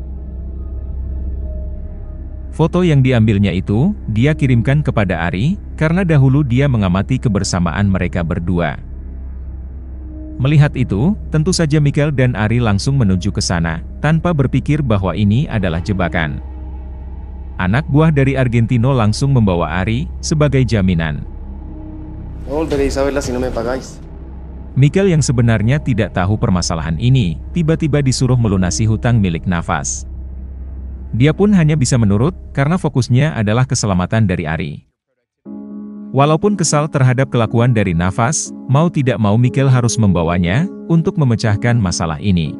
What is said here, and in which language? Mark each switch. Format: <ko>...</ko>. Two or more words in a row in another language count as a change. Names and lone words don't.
<id>Foto yang diambilnya itu, dia kirimkan kepada Ari, karena dahulu dia mengamati kebersamaan mereka berdua. Melihat itu, tentu saja Mikel dan Ari langsung menuju ke sana, tanpa berpikir bahwa ini adalah jebakan. Anak buah dari Argentino langsung membawa Ari, sebagai jaminan.</id> <es>No volveréis a verla si no me pagáis.</es> <id>Mikel yang sebenarnya tidak tahu permasalahan ini, tiba-tiba disuruh melunasi hutang milik Navas. Dia pun hanya bisa menurut, karena fokusnya adalah keselamatan dari Ari. Walaupun kesal terhadap kelakuan dari Navas, mau tidak mau Mikel harus membawanya, untuk memecahkan masalah ini.</id>